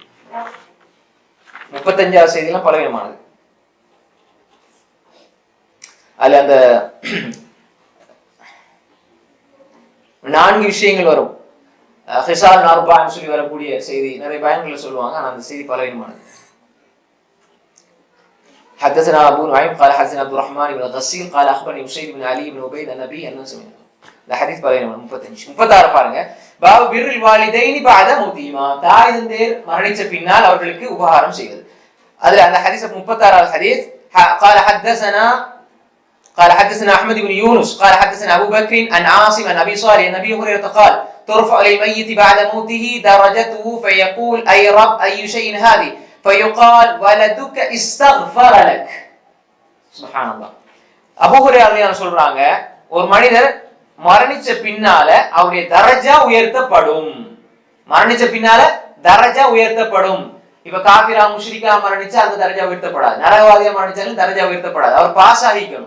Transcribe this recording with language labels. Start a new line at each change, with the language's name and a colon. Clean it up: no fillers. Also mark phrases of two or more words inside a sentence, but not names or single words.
Tamil: 35வது செய்திலாம் பலவீனமானது. அதுல அந்த 4 விஷயங்கள் வரும்.
Arabic: خصال أربع
Tamil: சொல்லி வரக்கூடிய செய்தி நிறைய பயன்களை சொல்லுவாங்க. ஆனால் அந்த செய்தி பலவீனமானது.
Arabic: حدثنا أبو نعيم قال حدثنا عبد الرحمن بن الغسيل قال أخبرني أسيد بن علي بن عبيد النبي أنه سمع.
Tamil: இந்த ஹதீஸ் பலவீனமான. 35 36 பாருங்க.
Arabic: باب بر الوالدين بعد موتهما,
Tamil: தாய் தந்தையர் மரணிச்ச பின்னால் அவர்களுக்கு உபகாரம் செய்வது. அதுல அந்த ஹதீஸ் 36வது ஹதீஸ்
Arabic: قال حدثنا أحمد بن يونس قال حدثنا أبو بكر عن عاصم عن أبي صالح عن أبي هريرة قال ترفع للميت بعد موته درجته فيقول أي رب أي شيء هذه فيقال ولدك استغفر لك. سبحان الله.
Tamil: அபூ ஹுரைரா ரலியல்லாஹு சொல்றாங்க, ஒரு மனிதர் மரணிச்ச பின்னால அவருடைய தரஜா உயர்த்தப்படும். மரணிச்ச பின்னால தரஜா உயர்த்தப்படும். இப்ப காபிரா முஷ்ரிகா மரணிச்சா அந்த தரஜா உயர்த்தப்படாது. நரகவாதியா மரணிச்சாலும் தரஜா உயர்த்தப்படாது. அவர் பாஸ் ஆகிக்கணும்.